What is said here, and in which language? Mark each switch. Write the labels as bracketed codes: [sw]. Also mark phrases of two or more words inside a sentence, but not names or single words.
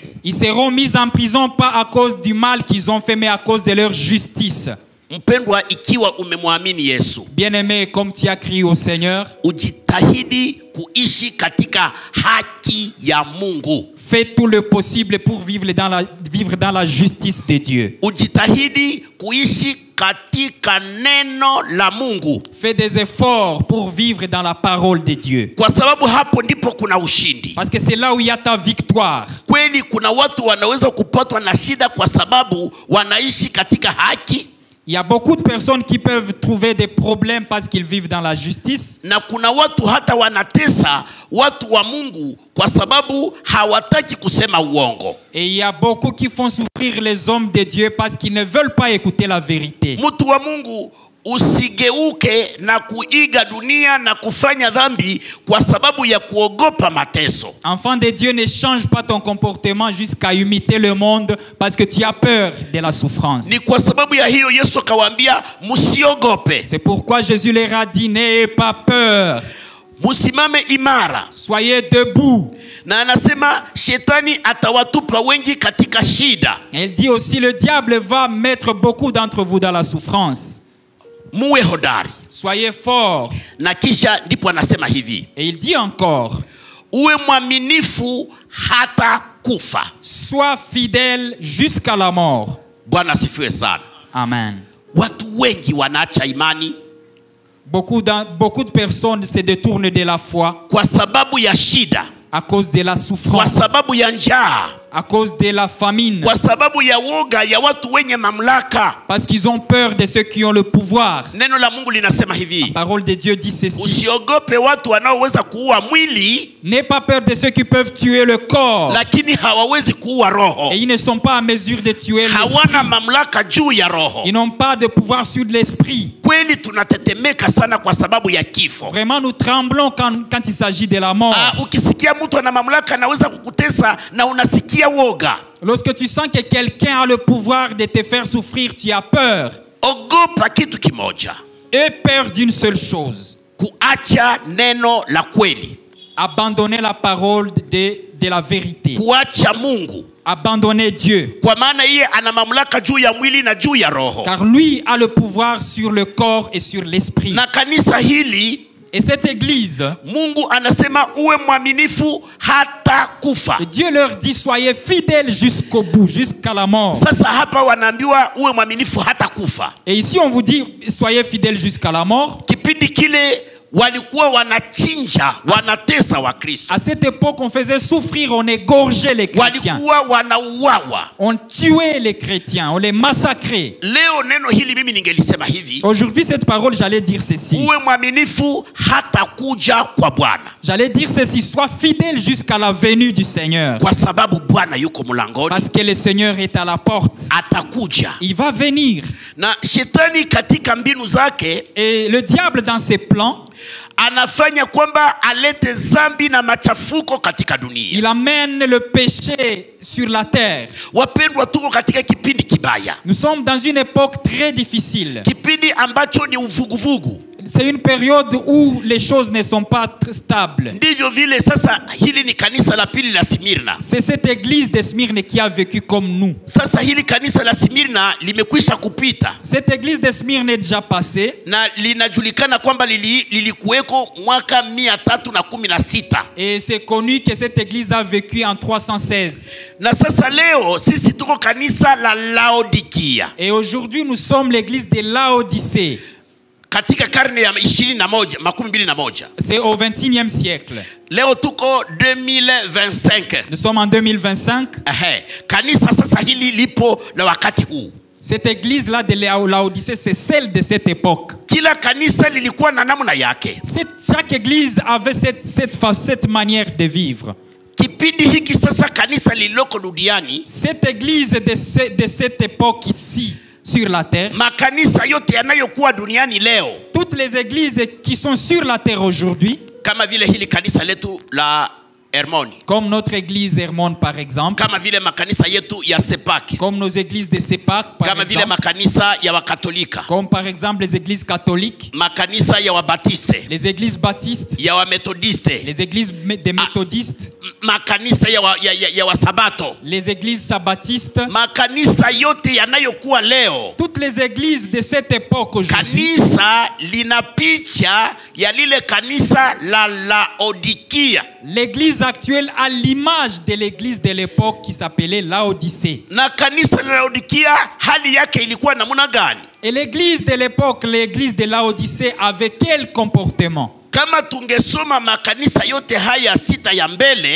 [fr] Ils seront mis en prison pas à cause du mal qu'ils ont fait mais à cause de leur justice. [sw] Mpendwa, ikiwa umemwamini Yesu, [fr] bien-aimé, comme tu as crié au Seigneur, [sw] ujitahidi kuishi katika haki ya Mungu. [fr] Fais tout le possible pour vivre dans la justice de Dieu. [sw] Ujitahidi kuishi katika neno la Mungu. [fr] Fais des efforts pour vivre dans la parole de Dieu. [sw] Kwa sababu hapo ndipo kuna ushindi. [fr] Parce que c'est là où il y a ta victoire. [sw] Kweli kuna watu wanaweza kupatwa na shida kwa sababu wanaishi katika haki. [fr] Il y a beaucoup de personnes qui peuvent trouver des problèmes parce qu'ils vivent dans la justice. [sw] Na kuna watu hata wanatesa watu wa Mungu kwa sababu hawataki kusema uongo. [fr] Et il y a beaucoup qui font souffrir les hommes de Dieu parce qu'ils ne veulent pas écouter la vérité. [sw] Mtu wa Mungu, usigeuke na kuiga dunia na kufanya dhambi kwa sababu ya kuogopa mateso. [fr] Enfant de Dieu, ne change pas ton comportement jusqu'à imiter le monde parce que tu as peur de la souffrance. [sw] Ni kwa sababu ya hiyo Yesu akawaambia msiogope. [fr] C'est pourquoi Jésus leur a dit, n'ayez pas peur. [sw] Musimame imara. [fr] Soyez debout. [sw] Na anasema shetani atawatupa wengi katika shida. [fr] Elle dit aussi, le diable va mettre beaucoup d'entre vous dans la souffrance. [sw] Muwe hodari. [fr] Soyez forts. [sw] Na kisha ndipo anasema hivi. [fr] Et il dit encore, [sw] uwe mwaminifu hata kufa. [fr] Sois fidèle jusqu'à la mort. [sw] Bwana asifiwe sana. Amen. Watu wengi wanaacha imani. [fr] Beaucoup de personnes se détournent de la foi [sw] kwa sababu ya shida, [fr] à cause de la souffrance, [sw] kwa sababu ya njaa, [fr] à cause de la famine. [sw] Kwa sababu ya woga ya watu wenye mamlaka. [fr] Parce qu'ils ont peur de ceux qui ont le pouvoir. [sw] Neno la Mungu linasema hivi. [fr] La parole de Dieu dit ceci. [sw] Usiogope watu wanaoweza kuua mwili. [fr] N'aie pas peur de ceux qui peuvent tuer le corps. [sw] Lakini hawawezi kuua roho. [fr] Et ils ne sont pas à mesure de tuer l'esprit. [sw] Hawana mamlaka juu ya roho. [fr] Ils n'ont pas de pouvoir sur l'esprit. [sw] Kweli tunatetemeka sana kwa sababu ya kifo. [fr] Vraiment nous tremblons quand il s'agit de la mort. [sw] Ukisikia mtu ana mamlaka anaweza kukutesa na unasikia woga. [fr] Lorsque tu sens que quelqu'un a le pouvoir de te faire souffrir, tu as peur. [sw] Ogopa kitu kimoja. [fr] Aie peur d'une seule chose. [sw] Kuacha neno la kweli. [fr] Abandonner la parole de la vérité. [sw] Kuacha Mungu. [fr] Abandonner Dieu. [sw] Kwa maana yeye ana mamlaka juu ya mwili na juu ya roho. [fr] Car lui a le pouvoir sur le corps et sur l'esprit. [sw] Na kanisa hili, [fr] et cette église, [sw] Mungu anasema uwe mwaminifu hata kufa. [fr] Dieu leur dit soyez fidèles jusqu'au bout, jusqu'à la mort. [sw] Sasa hapa wanaambiwa uwe mwaminifu hata kufa. [fr] Et ici on vous dit soyez fidèles jusqu'à la mort. [sw] Kipindi kile walikuwa wanachinja, wanatesa wa Kristo. [fr] À cette époque, on faisait souffrir, on égorgeait les chrétiens. [sw] Walikuwa wanauawa. [fr] On tuait les chrétiens, on les massacrait. [sw] Leo neno hili mimi ningelisema hivi. [fr] Aujourd'hui cette parole, j'allais dire ceci. [sw] Uwe mwaminifu hata kuja kwa Bwana. [fr] J'allais dire ceci, sois fidèle jusqu'à la venue du Seigneur. [sw] Kwa sababu Bwana yuko mlangoni. [fr] Parce que le Seigneur est à la porte. [sw] Atakuja. [fr] Il va venir. [sw] Na shetani katika mbinu zake, [fr] et le diable dans ses plans, [sw] anafanya kwamba alete zambi na machafuko katika dunia. [fr] Il amène le péché sur la terre. [sw] Wapendwa, tuko katika kipindi kibaya. [fr] Nous sommes dans une époque très difficile. [sw] Kipindi ambacho ni uvuguvugu. [fr] C'est une période où les choses ne sont pas stables. [sw] Ndivyo vile sasa hili ni kanisa la pili la Smyrna. [fr] C'est cette église de Smyrne qui a vécu comme nous. [sw] Sasa hili kanisa la Smyrna limekwisha kupita. [fr] Cette église de Smyrne est déjà passée. [sw] Na linajulikana kwamba lilikuweko mwaka 316. [fr] Et c'est connu que cette église a vécu en 316. [sw] Na sasa leo sisi tuko kanisa la Laodikia. [fr] Et aujourd'hui nous sommes l'église de Laodicée. [sw] Katika karne ya 21. [fr] C'est au 21e siècle. [sw] Leo tuko 2025. [fr] Nous sommes en 2025. [sw] Kanisa sasa hili lipo na wakati huu. [fr] Cette église là de Laodicée, c'est celle de cette époque. [sw] Kila kanisa lilikuwa na namna yake. [fr] Chaque église avait cette manière de vivre. [sw] Kipindi hiki sasa kanisa lililoko duniani, [fr] cette église de cette époque ici sur la terre, [sw] makanisa yote yanayokuwa duniani leo, [fr] toutes les églises qui sont sur la terre aujourd'hui, [sw] kama vile hili kanisa letu la Hermoni, [fr] comme notre église Hermon par exemple, [sw] kama vile makanisa yetu ya Sepak, [fr] comme nos églises de Sepak par [sw] kama [fr] exemple, [sw] vile makanisa ya Wakatolika, [fr] comme par exemple les églises catholiques, [sw] makanisa ya Wabatiste, [fr] les églises baptistes, [sw] ya Wamethodiste, [fr] les églises des méthodistes, [sw] makanisa ya Wasabato, [fr] les églises sabbatistes, [sw] makanisa yote yanayokuwa leo, [fr] toutes les églises de cette époque aujourd'hui, [sw] kanisa lina picha ya lile kanisa la Laodikia. [fr] L'église actuelle a l'image de l'église de l'époque qui s'appelait Laodicée. [sw] Na kanisa la Laodikia hali yake ilikuwa namna gani? [fr] Et l'église de l'époque, l'église de Laodicée avait quel comportement? [sw] Kama tungesoma makanisa yote haya sita ya mbele,